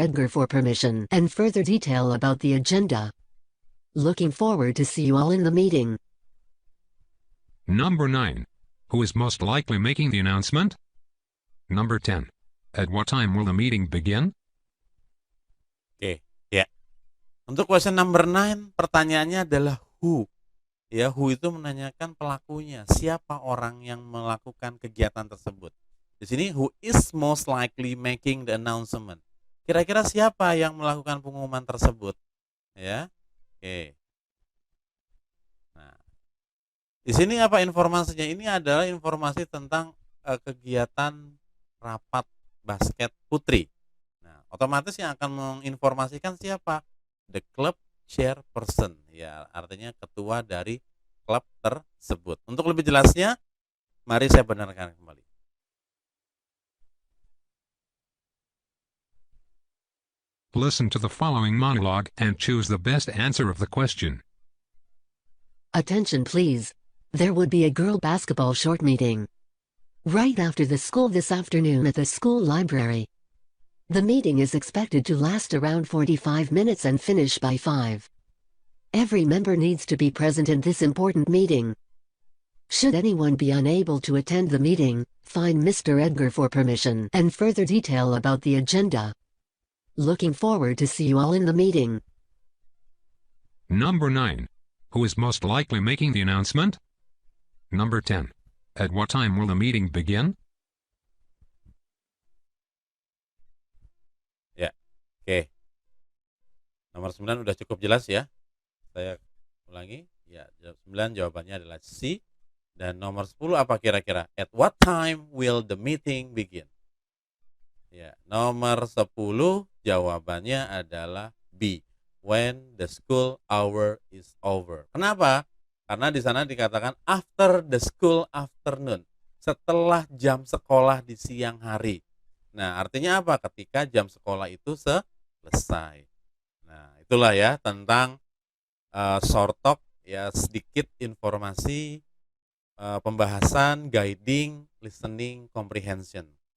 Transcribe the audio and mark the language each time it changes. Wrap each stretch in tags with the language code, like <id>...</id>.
<en>Edgar for permission and further detail about the agenda. Looking forward to see you all in the meeting. Number 9. Who is most likely making the announcement? Number 10. At what time will the meeting begin?</en> <id>Oke, ya. Untuk question number 9, pertanyaannya adalah who. Ya, who itu menanyakan pelakunya, siapa orang yang melakukan kegiatan tersebut. Di sini</id> <en>who is most likely making the announcement.</en> <id>Kira-kira siapa yang melakukan pengumuman tersebut? Ya. Oke. Nah, di sini apa informasinya? Ini adalah informasi tentang kegiatan rapat basket putri. Nah, otomatis yang akan menginformasikan siapa?</id> <en>The club chairperson.</en> <id>Ya, artinya ketua dari klub tersebut. Untuk lebih jelasnya, mari saya benarkan kembali.</id> <en>Listen to the following monologue and choose the best answer of the question. Attention please. There would be a girl basketball short meeting right after the school this afternoon at the school library. The meeting is expected to last around 45 minutes and finish by 5. Every member needs to be present in this important meeting. Should anyone be unable to attend the meeting, find Mr. Edgar for permission and further detail about the agenda. Looking forward to see you all in the meeting. Number 9. Who is most likely making the announcement? Number 10. At what time will the meeting begin?</en> <id>Ya, oke. Nomor 9 udah cukup jelas ya. Saya ulangi. Ya, 9 jawabannya adalah C. Dan nomor 10 apa kira-kira?</id> <en>At what time will the meeting begin?</en> <id>Ya, nomor 10 jawabannya adalah B.</id> <en>When the school hour is over.</en> <id>Kenapa? Karena di sana dikatakan</id> <en>after the school afternoon.</en> <id>Setelah jam sekolah di siang hari. Nah, artinya apa? Ketika jam sekolah itu selesai. Nah, itulah ya tentang short talk, ya sedikit informasi pembahasan, guiding, listening, comprehension.</id>